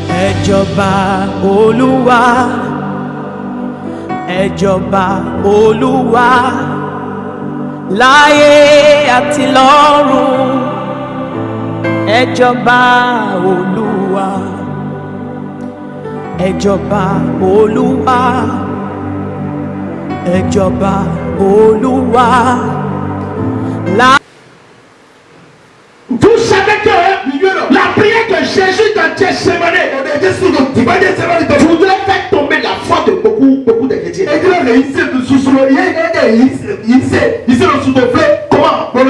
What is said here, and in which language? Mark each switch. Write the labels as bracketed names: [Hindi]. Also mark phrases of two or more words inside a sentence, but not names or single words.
[Yoruba] Ẹjọba Olúwa, ẹjọba Olúwa, láyé àti lọ́run. Ẹjọba Olúwa, ẹjọba Olúwa, ẹjọba Olúwa. [French] Vous savez que la prière de Jésus dans Gethsemane voudrait faire tomber la foi de beaucoup de chrétiens. Comment?